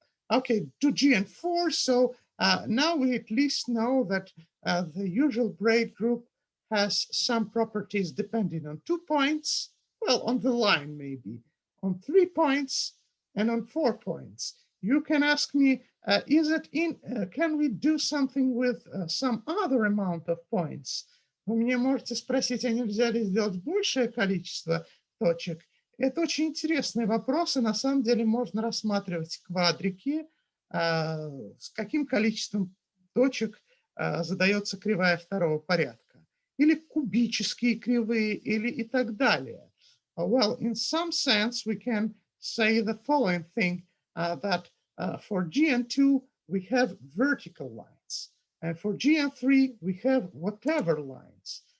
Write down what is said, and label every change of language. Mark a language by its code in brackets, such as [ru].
[en] Okay, to GN4. So now we at least know that the usual braid group has some properties depending on 2 points, well, on the line maybe, on 3 points, and on 4 points. You can ask me, can we do something with some other amount of points? [ru] Вы меня можете спросить, а нельзя ли сделать большее количество точек? Это очень интересный вопрос, и на самом деле можно рассматривать квадрики, с каким количеством точек задается кривая второго порядка, или кубические кривые, или и так далее. [en] Well, in some sense, we can say the following thing, that for GN2, we have vertical lines. And for GN3, we have whatever lines.